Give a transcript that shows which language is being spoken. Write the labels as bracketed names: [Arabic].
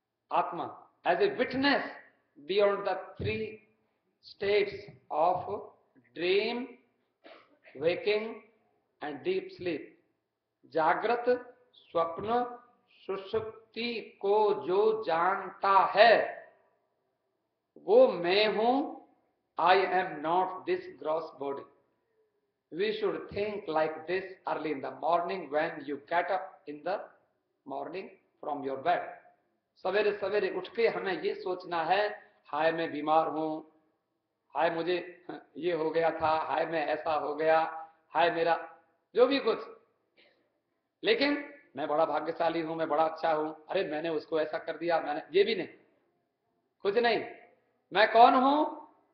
[English] आत्मा as a witness beyond the 3 states of dream, waking and deep sleep. [Hindi] जागृत, स्वप्न, सुषुप्ति को जो जानता है वो मैं हूं। [English] I am not this gross body. We should think like this early in the morning when you get up in the morning from your bed. [Hindi] सवेरे सवेरे उठ के हमें ये सोचना है, हाय मैं बीमार हूं, हाय मुझे ये हो गया था, हाय मैं ऐसा हो गया, हाय मेरा जो भी कुछ, लेकिन मैं बड़ा भाग्यशाली हूं, मैं बड़ा अच्छा हूं, अरे मैंने उसको ऐसा कर दिया, मैंने ये भी नहीं, कुछ नहीं। मैं कौन हूं?